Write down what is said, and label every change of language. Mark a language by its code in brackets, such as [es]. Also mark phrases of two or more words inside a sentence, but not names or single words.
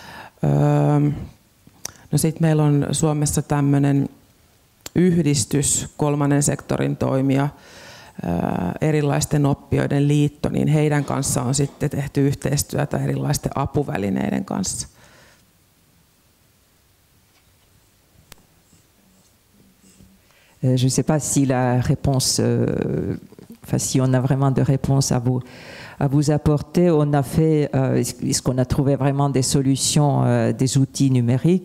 [fi] No sitten meillä on Suomessa tämmöinen yhdistys, kolmannen sektorin toimija, erilaisten oppijoiden liitto, niin heidän kanssa on sitten tehty yhteistyötä erilaisten apuvälineiden kanssa. [fr] Je ne sais pas si la réponse, si on a vraiment de réponse à vous apporter. On a fait, est-ce qu'on a trouvé vraiment des solutions, des outils numériques?